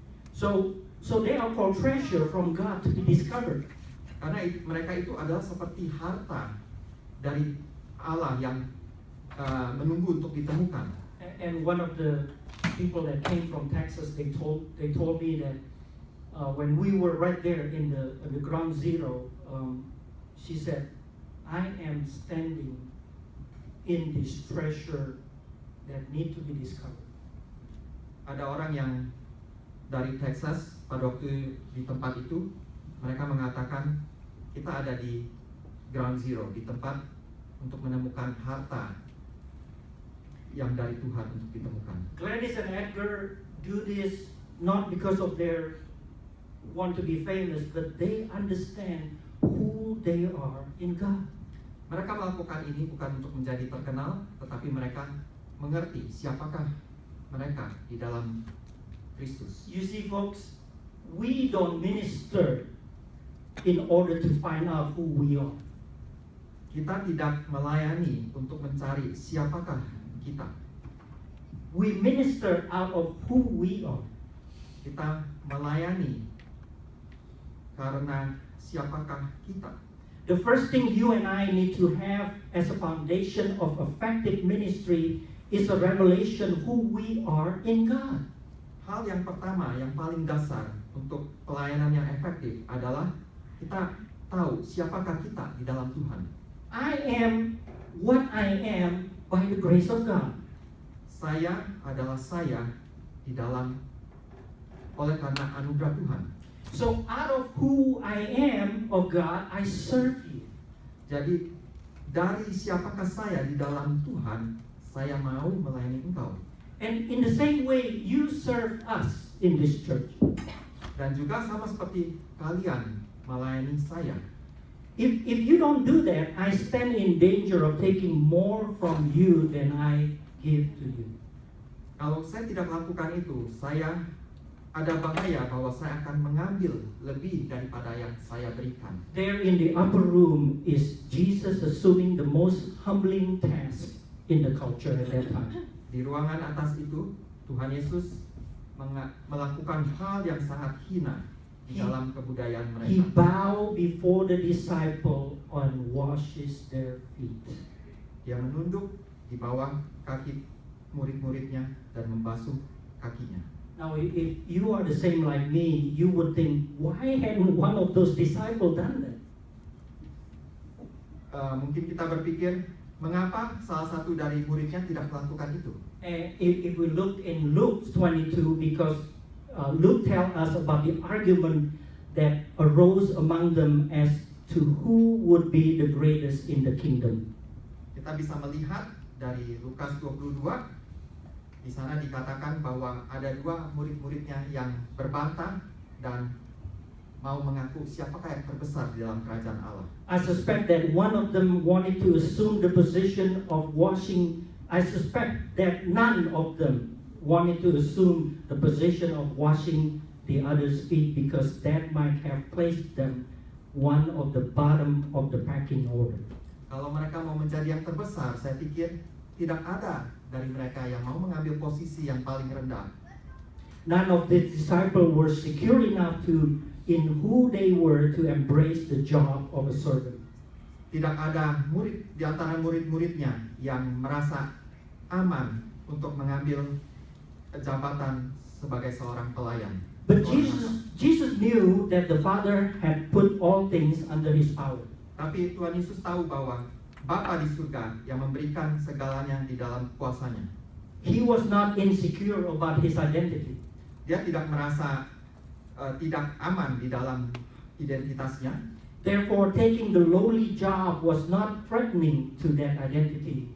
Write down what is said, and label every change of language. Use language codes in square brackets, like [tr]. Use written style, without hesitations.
[en] So they are called treasure from God to be discovered. [id] Karena mereka itu adalah seperti harta dari Allah yang menunggu untuk ditemukan. [en] And one of the people that came from Texas, they told me that when we were right there in the ground zero, she said, I am standing in this treasure that need to be discovered. [id] Ada orang yang dari Texas pada waktu di tempat itu, mereka mengatakan kita ada di ground zero, di tempat untuk menemukan harta yang dari Tuhan untuk ditemukan. [en] Gladys and Edgar do this not because of their want to be famous, but they understand who they are in God. [id] Mereka melakukan ini bukan untuk menjadi terkenal, tetapi mereka mengerti siapakah mereka di dalam Kristus. [en] You see, folks, we don't minister in order to find out who we are. [id] Kita tidak melayani untuk mencari siapakah kita. [en] We minister out of who we are. [id] Kita melayani karena siapakah kita. [en] The first thing you and I need to have as a foundation of effective ministry is a revelation who we are in God. [id] Hal yang pertama, yang paling dasar untuk pelayanan yang efektif adalah kita tahu siapakah kita di dalam Tuhan. [en] I am what I am by the grace of God. [id] Saya adalah saya di dalam oleh karena anugerah Tuhan. [en] So out of who I am of God, I serve you. [id] Jadi dari siapakah saya di dalam Tuhan, saya mau melayani engkau. [en] And in the same way, you serve us in this church. [id] Dan juga sama seperti kalian melayani saya. [en] If you don't do that, I stand in danger of taking more from you than I give to you. [id] Kalau saya tidak lakukan itu, saya ada bahaya bahwa saya akan mengambil lebih daripada yang saya berikan. [en] There in the upper room is Jesus assuming the most humbling task in the culture at that time. [id] Di ruangan atas itu, Tuhan Yesus melakukan hal yang sangat hina di dalam kebudayaan [en] He [id] mereka. [en] bowed before the disciple and washes their feet. [id] Dia menunduk di bawah kaki murid-muridnya dan membasuh kakinya. [en] Now, if you are the same like me, you would think, why hadn't one of those disciples done that? [id] Mungkin kita berpikir, mengapa salah satu dari muridnya tidak melakukan itu? [en] If we look in Luke 22, because Luke tells us about the argument that arose among them as to who would be the greatest in the kingdom. [id] Kita bisa melihat dari Lukas 22, di sana dikatakan bahwa ada dua murid-muridnya yang berbantah dan mau mengaku siapakah yang terbesar di dalam kerajaan Allah. [en] I suspect that one of them wanted to assume the position of washing. I suspect that none of them wanted to assume the position of washing the other's feet, because that might have placed them one of the bottom of the pecking order. [id] Kalau mereka mau menjadi yang terbesar, saya pikir tidak ada dari mereka yang mau mengambil posisi yang paling rendah. [en] None of the disciples were secure enough to in who they were to embrace the job of a servant. [id] Tidak ada murid di antara murid-muridnya yang merasa aman untuk mengambil jabatan sebagai seorang pelayan. [en] But Jesus knew that the Father had put all things under his power. [id] Tapi Tuhan Yesus tahu bahwa Bapa di surga yang memberikan segalanya di dalam kuasanya. [en] He was not insecure about his identity. [id] Dia tidak merasa tidak aman di dalam identitasnya. [en] Therefore, taking the lowly job was not threatening to that identity.